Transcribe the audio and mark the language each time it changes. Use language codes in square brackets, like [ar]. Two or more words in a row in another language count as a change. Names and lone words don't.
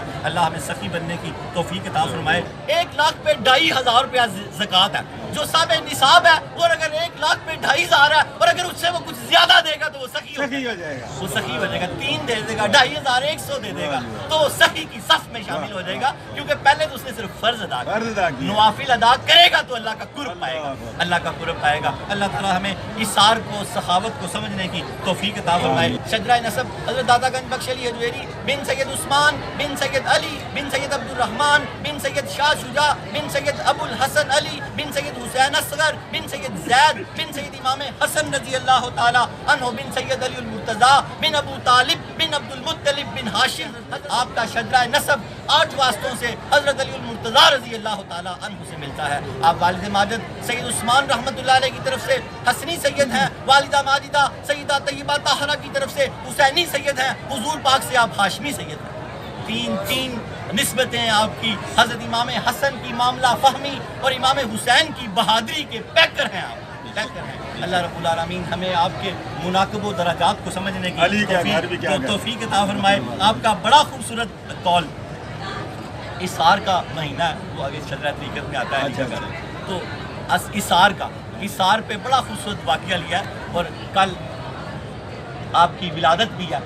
[ur] اللہ ہمیں سخی بننے کی توفیق عطا فرمائے۔ 1 لاکھ پہ 2,500 روپیہ زکات ہے جو صاحبِ نصاب ہے، اور اگر 1 لاکھ پہ 2,500 ہے اور اگر اس سے وہ کچھ زیادہ دے گا تو وہ سخی ہو جائے گا. وہ سخی ہو جائے گا. 3 دے دے گا، 2,500 100 دے دے گا تو وہ سخی کی صف میں شامل ہو جائے گا، کیونکہ پہلے تو اس نے صرف فرض ادا کیا. نوافل ادا کرے گا تو اللہ کا قرب پائے گا، اللہ کا قرب پائے گا. اللہ تعالیٰ ہمیں ایثار کو، سخاوت کو سمجھنے کی توفیق عطا فرمائے. شجرہ نسب حضرت داتا گنج بخش علی ہجویری بن سید عثمان بن سید علی بن سید عبدالرحمن بن سید شاہ شجاع بن سید ابوالحسن علی بن سید حسین اصغر بن سید زید بن سید امام حسن [ar] رضي الله تعالى عنه [ur] بن سید علی مرتضیٰ بن ابو طالب بن عبدالمطلب بن ہاشم. آپ کا شجرہ نسب 8 واسطوں سے حضرت علی مرتضیٰ [ar] رضي الله تعالى عنه [ur] سے ملتا ہے. آپ والد ماجد سید عثمان [ar] رحمة الله عليه [ur] کی طرف سے حسنی سید ہیں، والدہ ماجدہ سیدہ طیبہ طاہرہ کی طرف سے حسینی سید ہیں، حضور پاک سے آپ ہاشمی سید ہیں. 3 نسبتیں آپ کی. حضرت امام حسن کی معاملہ فہمی اور امام حسین کی بہادری کے پیکر ہیں آپ، پیکر ہیں. [ar] الله رب العالمين [ur] ہمیں آپ کے مناقب و درجات کو سمجھنے کی توفیق عطا فرمائے. آپ کا بڑا خوبصورت قول ایثار کا مہینہ ہے، وہ آگے چل رہا طریقت میں آتا ہے. تو ایثار کا، ایثار پہ بڑا خوبصورت واقعہ لیا اور کل آپ کی ولادت بھی ہے.